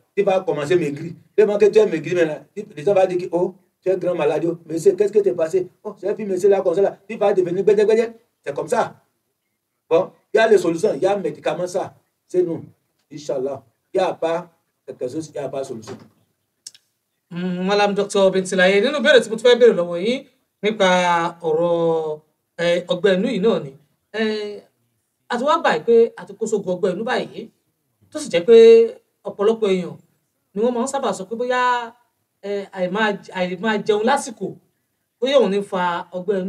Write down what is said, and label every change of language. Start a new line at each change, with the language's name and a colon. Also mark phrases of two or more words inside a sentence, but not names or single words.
French: Tu vas commencer à maigrir. Dès que tu es maigri maintenant, les gens vont dire que oh, tu es grand malade. Mais qu'est-ce qui t'est passé? Oh, j'ai vu monsieur là comme ça là. Tu vas devenir bédé. C'est comme ça. Bon, il y a les solutions, il y a un médicament ça. C'est nous. Inch'Allah. Il n'y a pas quelque chose, il n'y a pas de solution. Malam Dr.
Yoruba: Bintilaye, nínú ìbéèrè tí mo tún fẹ́ béèrè lọ́wọ́ yín nípa ọ̀rọ̀ ọgbẹ́ inú yìí náà ni a ti wá báyìí pé a ti kó sógun ọgbẹ́ inú báyìí tó sì jẹ́ pé ọ̀pọ̀lọpọ̀ èèyàn ni wọ́n máa ń sábà sọ pé bóyá àìmáa jẹun lásìkò bóyá òun ní fa ọgbẹ́ inú.